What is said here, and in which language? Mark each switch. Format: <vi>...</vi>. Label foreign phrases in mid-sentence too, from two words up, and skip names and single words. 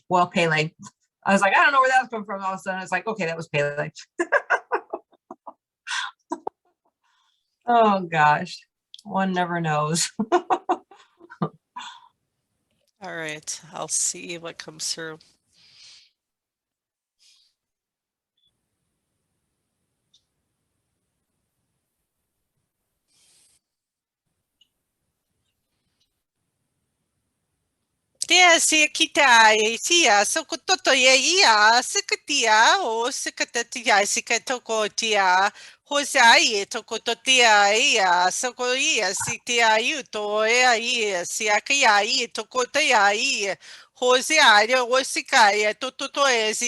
<en>Well, Pele. I was like, I don't know where that was coming from. All of a sudden, it's like, okay, that was Pele. Oh gosh, one never knows. All right, I'll see what comes through. Tia sia kita e tia so ko toto ye ia sikatia o sikatatia sikatoko tia hosa ie toko totia ia so ko ia si tia yuto ia si akia ia toko tia ia hosa ia o sikaya toto e si</en>